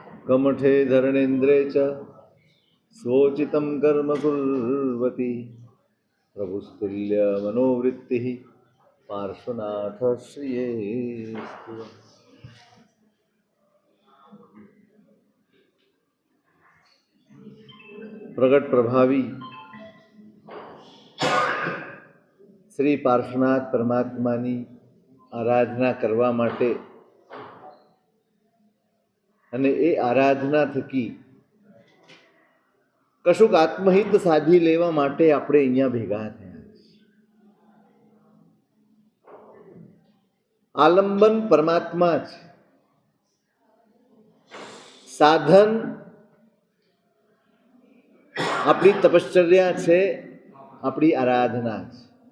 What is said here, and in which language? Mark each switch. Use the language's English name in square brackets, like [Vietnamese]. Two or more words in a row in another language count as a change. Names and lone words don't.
[Sanskrit] कमठे धरणेन्द्रे च स्वोचितं कर्म कुर्वती प्रभुस्तुल्य मनोवृत्तिः पार्श्वनाथ श्रियेस्तु। [Gujarati] પ્રગટ પ્રભાવી શ્રી પાર્શ્વનાથ પરમાત્માની આરાધના કરવા માટે અને એ આરાધના થકી કશુંક આત્મહિત સાધી લેવા માટે આપણે અહીંયા ભેગા થયા. આલંબન પરમાત્મા છે, સાધન આપણી તપશ્ચર્યા છે, આપણી આરાધના છે.